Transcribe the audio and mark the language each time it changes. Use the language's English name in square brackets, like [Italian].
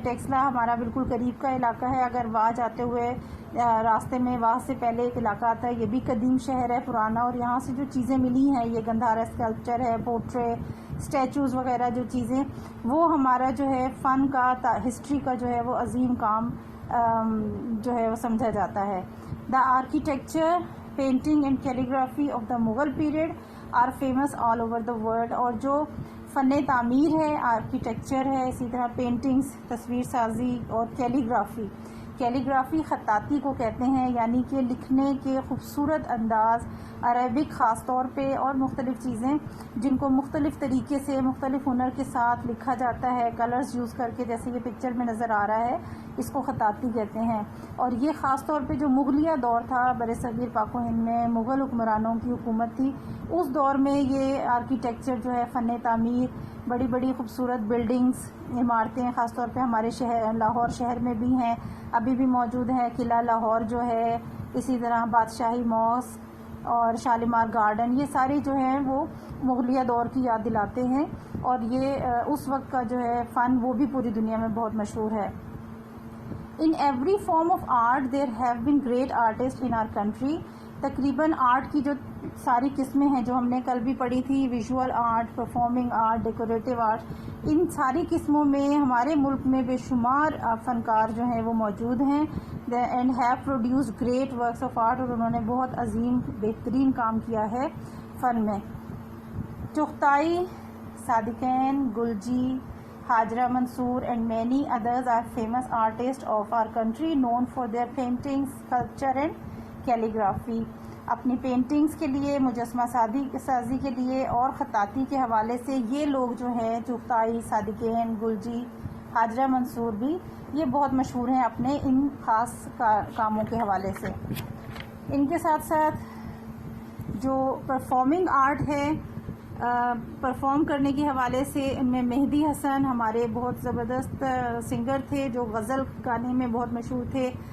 [Urdu] ٹیکسلا ہمارا بالکل قریب کا علاقہ ہے. اگر وہاں جاتے ہوئے راستے میں وہاں سے پہلے ایک علاقہ آتا ہے، یہ بھی قدیم شہر ہے، پرانا، اور یہاں سے جو چیزیں ملی ہیں، یہ گندھارا اسکلپچر ہے، پورٹرے، اسٹیچوز وغیرہ جو چیزیں، وہ ہمارا جو ہے فن کا، ہسٹری کا جو ہے وہ عظیم کام جو ہے وہ سمجھا جاتا ہے. [English] The architecture, painting and calligraphy of the Mughal period are famous all over the world. [Urdu] اور جو فن تعمیر ہے، آرکیٹیکچر ہے، اسی طرح پینٹنگز، تصویر سازی اور کیلیگرافی خطاطی کو کہتے ہیں، یعنی کہ لکھنے کے خوبصورت انداز، عربک خاص طور پہ، اور مختلف چیزیں جن کو مختلف طریقے سے مختلف ہنر کے ساتھ لکھا جاتا ہے، کلرز یوز کر کے، جیسے یہ پکچر میں نظر آ رہا ہے، اس کو خطاطی کہتے ہیں. اور یہ خاص طور پہ جو مغلیہ دور تھا بر صغیر پاک و ہند میں، مغل حکمرانوں کی حکومت تھی، اس دور میں یہ آرکیٹیکچر جو ہے، فن تعمیر، بڑی بڑی خوبصورت بلڈنگز، عمارتیں، خاص طور پہ ہمارے شہر لاہور شہر میں بھی ہیں، ابھی بھی موجود ہے. قلعہ لاہور جو ہے، اسی طرح بادشاہی ماسک اور شالیمار گارڈن، یہ سارے جو ہیں وہ مغلیہ دور کی یاد دلاتے ہیں. اور یہ اس وقت کا جو ہے فن، وہ بھی پوری دنیا میں بہت مشہور ہے. [English] In every form of art there have been great artists in our country. [Urdu] تقریباً آرٹ کی جو ساری قسمیں ہیں، جو ہم نے کل بھی پڑھی تھی، visual art, performing art, decorative art, ان ساری قسموں میں ہمارے ملک میں بے شمار فنکار جو ہیں وہ موجود ہیں. [English] and have produced great works of art, [Urdu] اور انہوں نے بہت عظیم بہترین کام کیا ہے فن میں. [English] Chughtai, Sadequain, Gulgee, Hajra Mansoor and many others are famous artists of our country known for their paintings, sculpture and calligraphy. [Urdu] اپنی پینٹنگز کے لیے، مجسمہ سازی کے لیے اور خطاطی کے حوالے سے یہ لوگ جو ہیں، چغتائی، صادقین، گلجی، حاجرہ منصور بھی، یہ بہت مشہور ہیں اپنے ان خاص کاموں کے حوالے سے. ان کے ساتھ ساتھ جو پرفارمنگ آرٹ ہے، پرفارم کرنے کے حوالے سے، ان میں مہدی حسن ہمارے بہت زبردست سنگر تھے، جو غزل گانے میں بہت مشہور تھے.